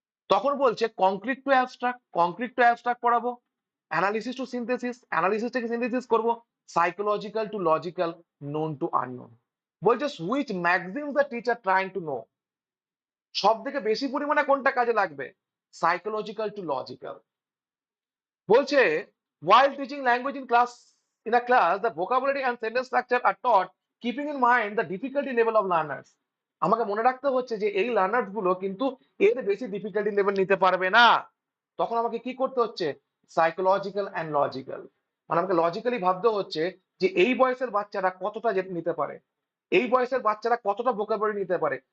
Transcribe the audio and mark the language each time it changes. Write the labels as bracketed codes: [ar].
[bn] তখন বলছে [en] Concrete to abstract পড়াবো, analysis to synthesis, analysis থেকে synthesis করব, psychological to logical, known to unknown. [bn] বলছে [en] which maxim the teacher trying to know, [bn] সব থেকে বেশি পরিমাণে কোনটা কাজে লাগবে? [en] Psychological to logical. [bn] বলছে [en] while teaching language in a class, the vocabulary and sentence structure are taught, keeping in mind the difficulty level of learners. [bn] আমাকে মনে রাখতে হচ্ছে যে এই লার্নার্স গুলো কিন্তু এর বেশি ডিফিকাল্টি লেভেল নিতে পারবে না। তখন আমাকে কি করতে হচ্ছে? সাইকোলজিক্যাল অ্যান্ড লজিক্যাল, মানে আমাকে লজিক্যালি ভাবতে হচ্ছে যে এই বয়সের বাচ্চারা কতটা নিতে পারে, এই বয়সের বাচ্চারা কতটা ভোকাবুলারি নিতে পারে।